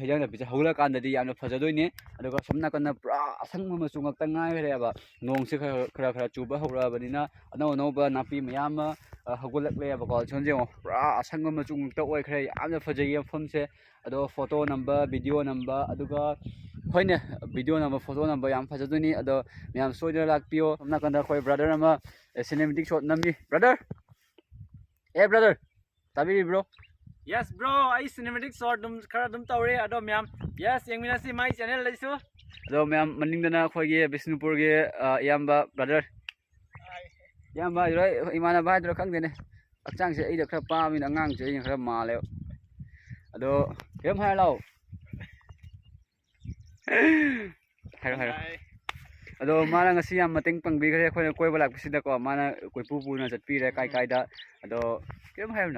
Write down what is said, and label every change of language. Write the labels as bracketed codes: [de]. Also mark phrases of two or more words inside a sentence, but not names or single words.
[mni] ꯍꯩꯖꯥꯡ ꯅꯥꯄꯤꯁꯦ ꯍꯧꯒꯠꯂꯀꯥꯟꯗꯗꯤ ꯌꯥꯝꯅ ꯐꯖꯗꯣꯏꯅꯦ ꯑꯗꯨꯒ ꯁꯣꯝ ꯅꯥꯀꯟꯗ ꯄꯨꯔꯥ ꯑꯁꯪꯕ ꯃꯆꯨ ꯉꯥꯛꯇ ꯉꯥꯏꯈ꯭ꯔꯦꯕ ꯅꯣꯡꯁꯦ ꯈꯔ ꯆꯨꯕ ꯍꯧꯔꯛꯑꯕꯅꯤꯅ ꯑꯅꯧ ꯑꯅꯧꯕ ꯅꯥꯄꯤ ꯃꯌꯥꯝ ꯑꯃ ꯍꯧꯒꯠꯂꯛꯂꯦꯕꯀꯣ ꯁꯣꯝꯁꯦ ꯌꯦꯡꯉꯣ ꯄꯨꯔꯥ ꯑꯁꯪꯕ ꯃꯆꯨ ꯉꯥꯛꯇ ꯑꯣꯏꯈ꯭ꯔꯦ ꯌꯥꯝꯅ ꯐꯖꯩꯌꯦ ꯃꯐꯝꯁꯦ ꯑꯗꯣ ꯐꯣꯇꯣ ꯅꯝꯕ ꯚꯤꯗꯤꯑꯣ ꯅꯝꯕ ꯑꯗꯨꯒ ꯍꯣꯏꯅꯦ ꯚꯤꯗꯤꯑꯣ ꯅꯝꯕ ꯐꯣꯇꯣ ꯅꯝꯕ ꯌꯥꯝ ꯐꯖꯗꯣꯏꯅꯤ ꯑꯗꯣ ꯃꯌꯥꯝ ꯁꯣꯏꯗꯅ ꯂꯥꯛꯄꯤꯌꯣ ꯁꯣꯝ ꯅꯥꯀꯟꯗ ꯑꯩꯈꯣꯏ ꯕ꯭ꯔꯗꯔ ꯑꯃ [en] cinematic shot [mni] ꯅꯝꯃꯤ [en] brother brother [mni] ꯇꯥꯕꯤꯔꯤꯕ꯭ꯔꯣ [en] Yes bro, I cinematic short [mni] khara dum tawre ado myam. Yes, yengminasi [en] my channel [mni] laisu. ꯑꯗꯣ ꯃꯌꯥꯝ ꯃꯅꯤꯡꯗꯅ ꯑꯩꯈꯣꯏꯒꯤ ꯕꯤꯁꯅꯨꯄꯨꯔꯒꯤ ꯏꯌꯥꯝꯕ ꯕ꯭ꯔꯗꯔ ꯏꯌꯥꯝꯕ ꯍꯥꯏꯗꯨꯔ ꯏꯃꯥꯟꯅꯕ ꯍꯥꯏꯗꯨꯔ ꯈꯪꯗꯦꯅꯦ ꯍꯛꯆꯥꯡꯁꯦ ꯑꯩꯅ ꯈꯔ ꯄꯥꯝꯃꯤꯅ ꯑꯉꯥꯡꯁꯦ ꯑꯩꯅ ꯈꯔ ꯃꯥꯜꯂꯦꯕ ꯑꯗꯣ ꯀꯔꯤꯝ ꯍꯥꯏꯔ ꯂꯥꯛꯑꯣ ꯍꯥꯏꯔꯣ ꯑꯗꯣ ꯃꯥꯅ ꯉꯁꯤ ꯌꯥꯝ ꯃꯇꯦꯡ ꯄꯥꯡꯕꯤꯈ꯭ꯔꯦ ꯑꯩꯈꯣꯏꯅ ꯀꯣꯏꯕ ꯂꯥꯛꯄꯁꯤꯗꯀꯣ ꯃꯥꯅ ꯀꯣꯏꯄꯨ ꯄꯨꯅ ꯆꯠꯄꯤꯔꯦ ꯀꯥꯏꯗ ꯑꯗꯣ ꯀꯔꯤꯝ ꯍꯥꯏꯔꯨꯅ